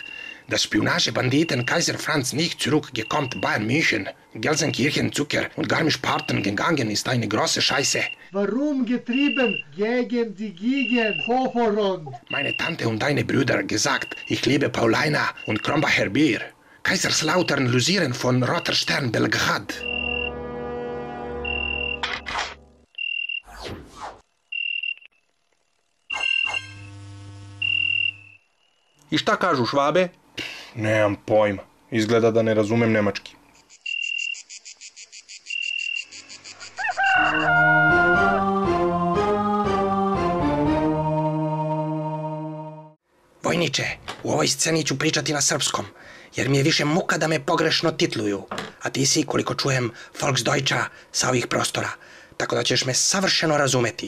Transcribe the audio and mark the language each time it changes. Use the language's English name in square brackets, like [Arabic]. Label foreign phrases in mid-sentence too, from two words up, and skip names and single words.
[German] Das Spionagebanditen Kaiser Franz nicht zurückgekommen Bayern München, Gelsenkirchen Zucker und Garmisch-Partenkirchen gegangen ist eine große Scheiße. Warum getrieben gegen die Gegen Hoferund? Meine Tante und deine Brüder gesagt, ich liebe Paulaner und Krombacher Bier. Kaiserslautern Lusieren von Roter Stern Belgrad. [Serbian] I šta kažu Švabe? Nemam pojma. Izgleda da ne razumem nemački. Vojniče, u ovoj sceni ću pričati na srpskom, jer mi je više muka da me pogrešno titluju, a ti si, koliko čujem, Volksdeutscher sa ovih prostora, tako da ćeš me savršeno razumeti.